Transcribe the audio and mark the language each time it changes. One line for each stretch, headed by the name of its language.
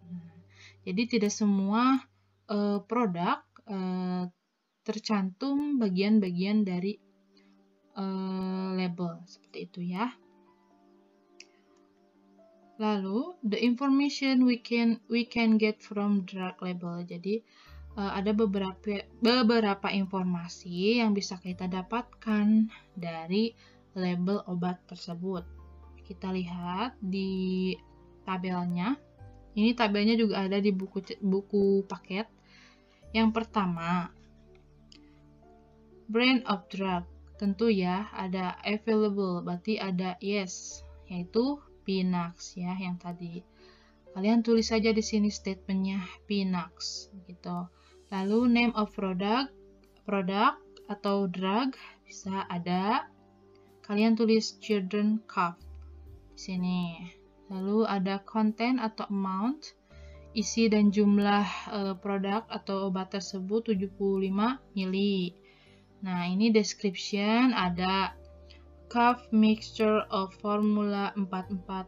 Indonesian: Nah, jadi tidak semua produk tercantum bagian-bagian dari label seperti itu ya.
English: Lalu the information we can get from drug label.
Indonesian: Jadi ada beberapa informasi yang bisa kita dapatkan dari label obat tersebut. Kita lihat di tabelnya. Ini tabelnya juga ada di buku paket. Yang pertama, brand of drug. Tentu ya, ada available, berarti ada yes, yaitu Pinax ya, yang tadi. Kalian tulis saja di sini statementnya Pinax gitu. Lalu name of product atau drug bisa ada. Kalian tulis children cough di sini. Lalu ada content atau amount, isi dan jumlah produk atau obat tersebut 75 mili. Nah, ini description ada.
English: cough mixture of formula 440.